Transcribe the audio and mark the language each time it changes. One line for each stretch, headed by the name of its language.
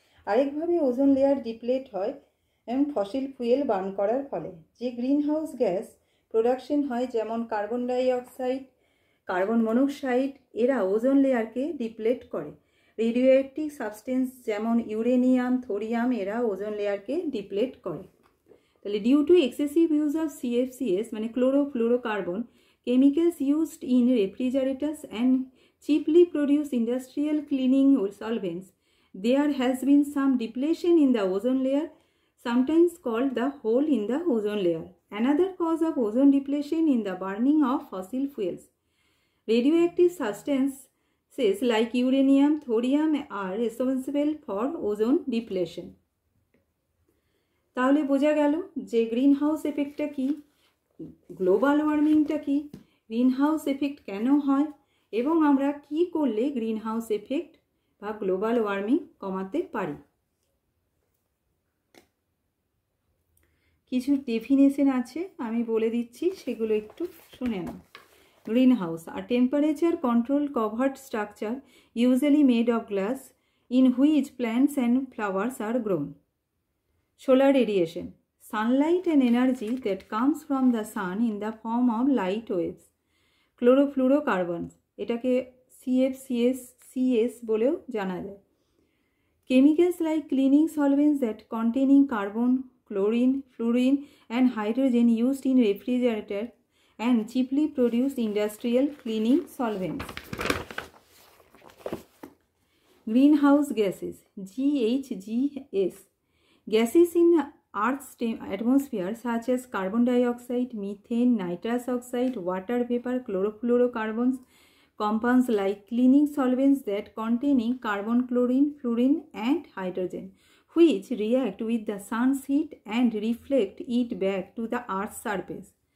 Bangla: আরেকভাবে ozone layer ডিপ্লেট হয় এবং fossil fuel burn করার ফলে যে গ্রিনহাউস গ্যাস প্রোডাকশন হয়, যেমন কার্বন ডাইঅক্সাইড, কার্বন মনোক্সাইড, এরা ওজোন লেয়ারকে ডিপ্লেট করে। রেডিও অ্যাক্টিভ সাবস্টেন্স যেমন ইউরেনিয়াম, থোরিয়াম, এরা ওজোন লেয়ারকে ডিপ্লেট করে।
English: তাহলে due to excessive use of CFCs মানে chlorofluorocarbon chemicals used in refrigerators and cheaply produced industrial cleaning solvents, there has been some depletion in the ozone layer, sometimes called the hole in the ozone layer. Another cause of ozone depletion in the burning of fossil fuels. Radioactive substances like uranium, thorium are responsible for ozone depletion.
Bangla: তাহলে বোঝা গেল যে green house এফেক্টটা কি, global ওয়ার্মিংটা কি, green house effect কেন হয় এবং আমরা কি করলে গ্রিন হাউস এফেক্ট বা গ্লোবাল ওয়ার্মিং কমাতে পারি। কিছু ডেফিনেশন আছে, আমি বলে দিচ্ছি, সেগুলো একটু শুনে নাও।
English: Green house are temperature control covered structure usually made of glass in which plants and flowers are grown. Solar radiation, sunlight and energy that comes from the sun in the form of light waves.
Bangla: Chlorofluorocarbons, এটাকে CFCs বলেও জানা যায়।
English: Chemicals like cleaning solvents that containing carbon, chlorine, fluorine and hydrogen used in refrigerator and cheaply produced industrial cleaning solvents. Greenhouse gases, GHGs, gases in Earth's atmosphere such as carbon dioxide, methane, nitrous oxide, water vapor, chlorofluorocarbons, compounds like cleaning solvents that containing carbon, chlorine, fluorine and hydrogen, which react with the sun's heat and reflect it back to the Earth's surface.